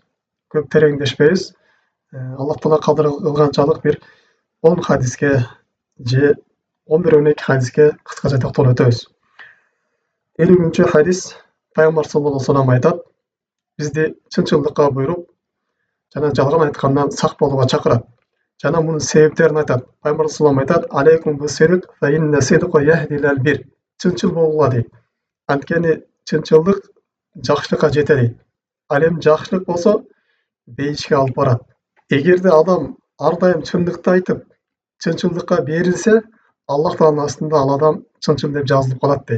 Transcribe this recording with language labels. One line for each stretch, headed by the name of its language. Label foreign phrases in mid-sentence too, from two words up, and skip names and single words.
Kyrgyz: Көп тереңдешпейбиз. Аллах Таала кадыр кылганчалык бир 10 hadisке же 11-12 hadisке кыскача токтолуп өтөбүз. 50 hadis Пайгамбар
Arabic: صلى الله عليه وسلم
Kyrgyz: айтат: бизди чынчылдыкка буйруп, жана жалган айткандан сак болууга чакырат. Жана мунун себептерин айтат. Пайгамбар
Arabic: صلى الله عليه وسلم
Kyrgyz: айтат:
Arabic: عليكم بالصدق فإن الصدق يهدي إلى البر.
Kyrgyz: Чынчыл болгула дейт. Анткени чынчылдык жакшылыкка жете дейт. Ал эми жакшылык болсо бейишке алып барат. Эгерде адам ар дайым чындыкты айтып, чынчылдыкка берилсе, Аллах Тааланын астында ал адам чынчыл деп жазылып калат дейт.